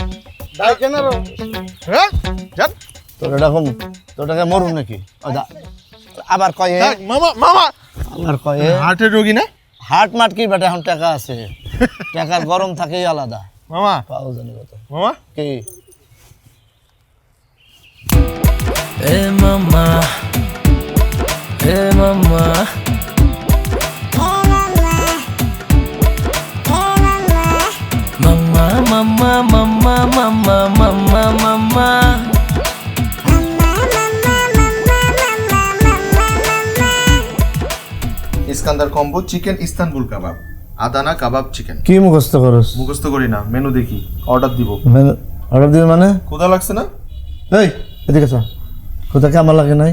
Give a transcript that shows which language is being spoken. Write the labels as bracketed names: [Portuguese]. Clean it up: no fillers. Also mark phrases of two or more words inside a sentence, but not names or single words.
[Bangla] ডাইকেন আরো। হ্যাঁ যান। তোর এরকম তোর টাকা মরুন নাকি? আবার কয়ে, দেখ, মামা মামা আবার কয়ে হার্টের রোগী না হাট মাট কি বেটা, এখন টাকা আছে, টাকার গরম থাকেই আলাদা। মামা পাও জানি কত মামা। কি? [English] Hey mama, hey mama. Mama, mama, mama, mama, mama, mama. [Bangla] ইস্কান্দার কম্বো চিকেন ইস্তানবুল কাবাব, আদানা কাবাব চিকেন। কি মুখস্থ করস? মুখস্থ করি না, মেনু দেখি, অর্ডার দিব। অর্ডার দিবি মানে? ক্ষুধা লাগছে না? এই এদিকে চল। কোথা আমার লাগে নাই?